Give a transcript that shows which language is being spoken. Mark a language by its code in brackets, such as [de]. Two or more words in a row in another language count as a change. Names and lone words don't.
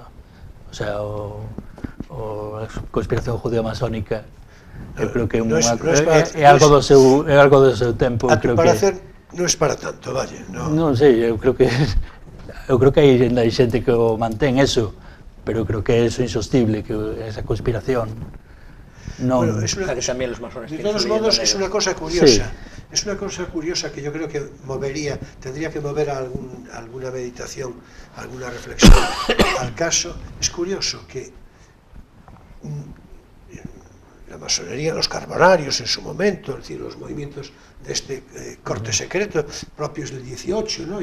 [es] O sea, [gl] a conspiración judeo-masónica, eu creo que é algo do seu tempo. [es] Para hacer [gl] non é para tanto, vaya. Non sei, eu creo que hai xente que o mantén eso, pero creo que é eso insostible, que esa conspiración non... [es] Bueno, que también los masones de tienen todos su modos, leyenda es negra. una cosa curiosa. Sí. Es una cosa curiosa que yo creo que tendría que mover alguna meditación, alguna reflexión al caso. Es curioso que la masonería, los carbonarios en su momento, es decir, los movimientos de este corte secreto propios del 18, ¿no?